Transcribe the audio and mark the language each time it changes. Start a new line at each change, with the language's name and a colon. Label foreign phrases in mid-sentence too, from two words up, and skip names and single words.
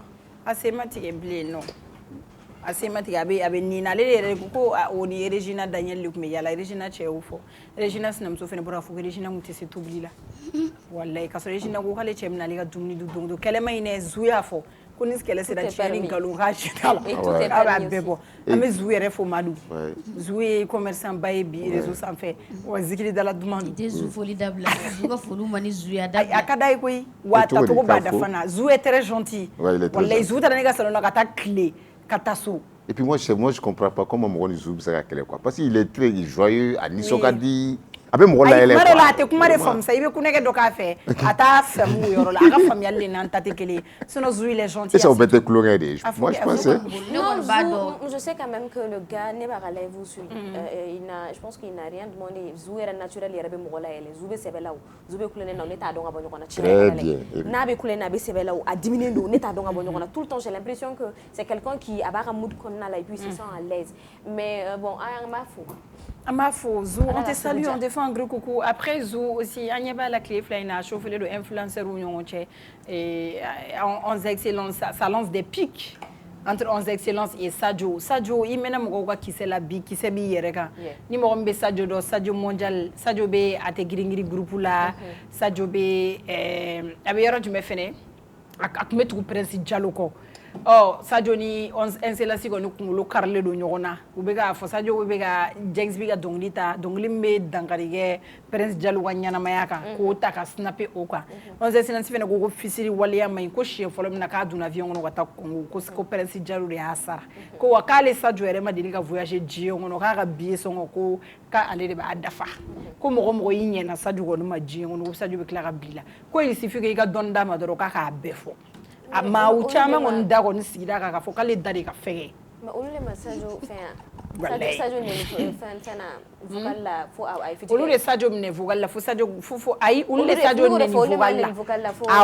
Bambara: a sen ma tigɛ bilen non a sen ma tigɛ a bɛ nin na ale de yɛrɛ ko o ni Regina Daniel de tun bɛ yala Regina cɛ y'o fɔ Regina sinamuso fɛnɛ bɔra fɔ ko Regina tun tɛ se tobili la wallahi k'a sɔrɔ Regina ko k'ale cɛ bɛna ale ka dumuni dun don kɛlɛma in dɛ Zu y'a fɔ ko ni kɛlɛ sera tiɲɛ ni nkalon k'a si t'a la k'a b'a bɛɛ bɔ an bɛ Zou yɛrɛ fo Madu Zou ye commerçant ba ye bi réseau sanfɛ wa zikiri dala duman don. I tɛ Zou foli dabila Zou ka foli man ni Zou ya dabila. A ka d'a ye koyi wa tacogo b'a da fana
French: Zou est très gentil
Bambara: wallahi Zou taara ne ka salon na ka taa tile ka taa so.
French: Et puis moi je comprends pas comment
Bambara: mɔgɔ ni Zou bɛ se ka kɛlɛ
French: quoi parce qu'il est très joyeux
Bambara: a nisɔn ka di. A bɛ mɔgɔ layɛlɛ quoi. A tɛ kuma de faamu sa i bɛ kunnɛgɛ dɔ k'a fɛ a t'a faamu o yɔrɔ la a ka faamuyali de n'an ta tɛ kelen ye sinon Zou
French: il est gentil. Et ça
Bambara: o bɛɛ tɛ kulonkɛ de ye.
French: Moi je pense. Non, Zou, je sais quand même que le gars
Bambara: ne b'a ka live su.
French: Je pense qu'il n'a rien demandé.
Bambara: Zou yɛrɛ naturel yɛrɛ bɛ mɔgɔ layɛlɛ Zou bɛ sɛbɛ la o Zou bɛ kulonkɛ na ne t'a dɔn ka bɔ ɲɔgɔn na.
French: Très bien.
Bambara: N'a bɛ kulonkɛ na a bɛ sɛbɛ la o a diminen don ne t'a dɔn ka bɔ ɲɔgɔn na
French: tout le temps j'ai l'impression que c'est quelqu'un qui
Bambara: a b'a ka mood kɔnɔna la
French: et puis il se sent à l'aise mais bon
Bambara: an b'a fo. An b'a fo Zou
French: on te salue on te fait un gros coucou après Zou aussi
Bambara: an ɲɛ b'a la tile fila in na a chauffé don influenceurs u ɲɔgɔn cɛ 11 excellences
French: ça lance des pics entre
Bambara: 11 excellences et Sadio i mɛnna mɔgɔw ka kisɛ la bi kisɛ b'i yɛrɛ kan ni mɔgɔ min bɛ Sadio dɔn Sadio mondial Sadio bɛ a tɛ girin-girin groupe la Sadio bɛ a bɛ yɔrɔ jumɛn fɛnɛ a tun bɛ tugu Prince Diallo kɔ Sadio ni 11 excellences kɔni kunkolo karilen don ɲɔgɔn na u bɛ k'a fɔ Sadio bɛ ka Jengs bɛ ka dɔnkili ta dɔnkili min bɛ dankari kɛ Prince Diallo ka ɲɛnamaya kan k'o ta ka snapper o kan 11 excellences fɛnɛ ko fisiri waleya man ɲi ko siɲɛ fɔlɔ min na k'a donna avion kɔnɔ ka taa Congo ko Prince Diallo de y'a sara ko wa k'ale Sadio yɛrɛ ma deli ka voyager diɲɛ kɔnɔ k'a ka billet sɔngɔ ko k'ale de b'a dafa ko mɔgɔ y'i ɲɛna Sadio kɔni ma diɲɛ kɔnɔ ko Sadio bɛ tila ka bila ko
French: il suffit que
Bambara: i ka dɔnni d'a ma dɔrɔn k'a k'a bɛɛ fɔ. A maa u caman kɔni da kɔni sigira kan k'a fɔ k'ale da de ka fɛgɛ. Mais olu de ma Sadio fɛn yan. Sadio ɲɛ fɛn na vocal la fo a ye fitiri. Olu de Sadio minɛ vocal la fo Sadio fo ayi olu de Sadio minɛ vocal la.